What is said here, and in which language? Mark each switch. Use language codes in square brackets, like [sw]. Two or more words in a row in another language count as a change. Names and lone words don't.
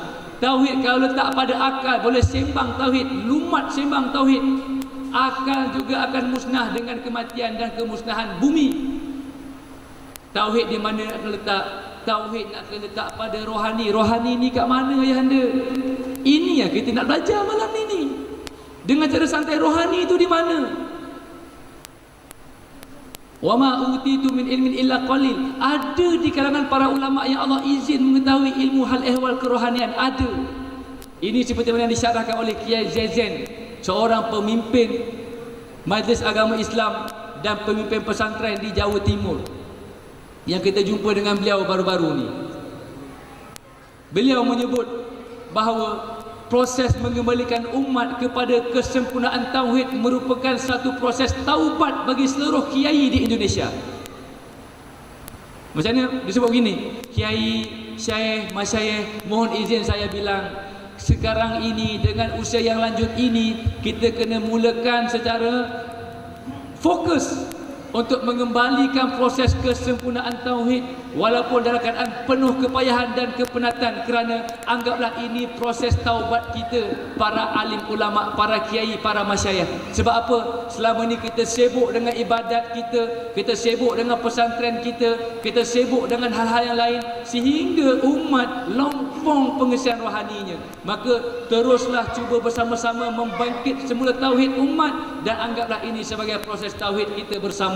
[ms] Tauhid kalau letak pada akal, boleh sembang tauhid, lumat sembang tauhid, akal juga akan musnah dengan kematian dan kemusnahan bumi. Tauhid di mana nak letak? Tauhid nak letak pada rohani. Rohani ni kat mana, ayahanda? Ini yang kita nak belajar malam ni. Dengan cara santai, rohani itu di mana? [ar] وما أوتيتم من علم إلا قليل. [ms] Ada di kalangan para ulama yang Allah izin mengetahui ilmu hal ehwal kerohanian, ada. Ini seperti mana yang disyarahkan oleh Kiai Zazen, seorang pemimpin Majlis Agama Islam dan pemimpin pesantren di Jawa Timur, yang kita jumpa dengan beliau baru-baru ni. Beliau menyebut bahawa proses mengembalikan umat kepada kesempurnaan tauhid merupakan satu proses taubat bagi seluruh kiai di Indonesia. Macam mana disebut begini? Kiai, syekh, masyayikh, mohon izin saya bilang, sekarang ini dengan usia yang lanjut ini, kita kena mulakan secara fokus untuk mengembalikan proses kesempurnaan tauhid, walaupun dalam keadaan penuh kepayahan dan kepenatan, kerana anggaplah ini proses taubat kita, para alim ulama, para kiai, para masyayikh. Sebab apa? Selama ni kita sibuk dengan ibadat kita sibuk dengan pesantren kita sibuk dengan hal-hal yang lain, sehingga umat lompong pengesian rohaninya. Maka teruslah cuba bersama-sama membangkit semula tauhid umat, dan anggaplah ini sebagai proses tauhid kita bersama.